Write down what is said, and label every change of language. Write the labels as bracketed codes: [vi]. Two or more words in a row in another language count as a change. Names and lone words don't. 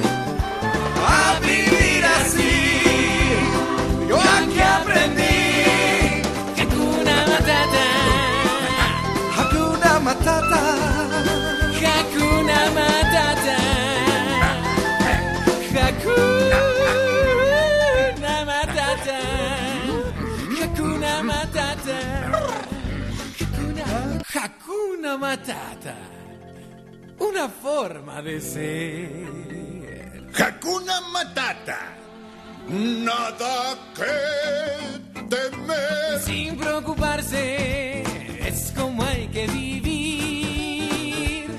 [es] A vivir así, yo aquí aprendí. [sw] Hakuna Matata. Hakuna Matata. Hakuna Matata. Hakuna Matata. Hakuna Matata. Hakuna Matata. [es] Una forma de ser. [sw] Hakuna Matata. [es] Nada que temer. Sin preocuparse, es como hay que vivir.